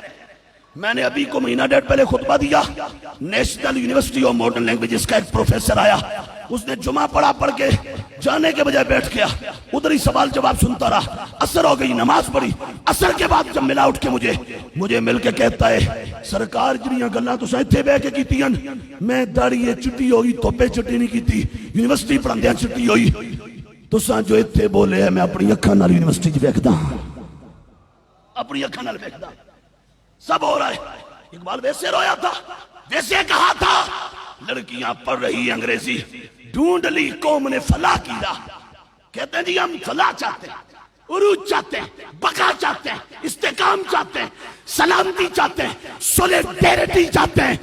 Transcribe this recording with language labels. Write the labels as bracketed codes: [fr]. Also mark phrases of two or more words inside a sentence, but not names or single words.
[ur] میں نے ابھی کو مہینہ ڈیڑھ پہلے خطبہ دیا، نیشنل یونیورسٹی آف ماڈرن لینگویجز کا ایک پروفیسر آیا، اس نے جمعہ پڑھ کے جانے کے بجائے بیٹھ گیا، ادھر ہی سوال جواب سنتا رہا. عصر ہو گئی، نماز پڑھی. عصر کے بعد جب ملا اٹھ کے مجھے مل کے کہتا ہے [pa] سرکار جنیاں گلاں تو ساتھے بہ کے کیتیاں، میں داڑھی چٹی ہوئی توپے چٹی نہیں کیتی، یونیورسٹی پڑھاندیاں چٹی ہوئی، تساں جو اتھے بولے ہیں میں اپنی اکھاں نال یونیورسٹی وچ ویکھدا، اپنی اکھاں نال ویکھدا. [ur] سب ہو رہا ہے. اقبال ویسے رویا تھا، ویسے کہا تھا لڑکیاں پڑھ رہی انگریزی، ڈھونڈ لی قوم نے فلاح کی راہ. کہتے ہیں جی ہم فلاح چاہتے ہیں، عروج چاہتے ہیں، بقا چاہتے ہیں، استحکام چاہتے ہیں، سلامتی چاہتے ہیں، سولیڈیرٹی چاہتے ہیں.